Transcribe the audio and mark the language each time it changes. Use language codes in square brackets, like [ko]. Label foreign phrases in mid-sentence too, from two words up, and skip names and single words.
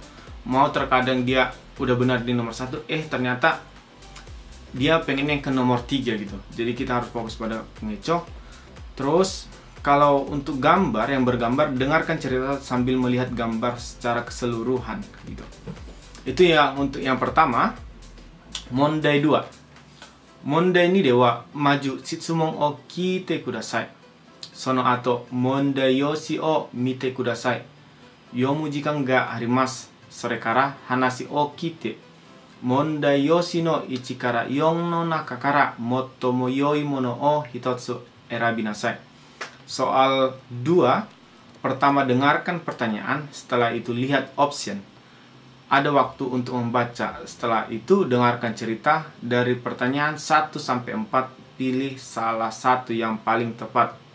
[id] Mau terkadang dia udah benar di nomor 1, ternyata dia pengen yang ke nomor 3 gitu. Jadi kita harus fokus pada pengecoh. Terus kalau untuk gambar, yang bergambar, dengarkan cerita sambil melihat gambar secara keseluruhan gitu. Itu yang untuk yang pertama. [ja] Mondai 2. 問題2では、まず質問を聞いてください. その後、問題用紙を見てください. 読む時間があります. それから話を聞いて、問題用紙の 1から4の中から最も良いものを1つ選びなさい. [id] Soal 2, pertama dengarkan pertanyaan, setelah itu lihat option. Ada waktu untuk membaca, setelah itu dengarkan cerita. Dari pertanyaan 1 sampai 4, pilih salah satu yang paling tepat.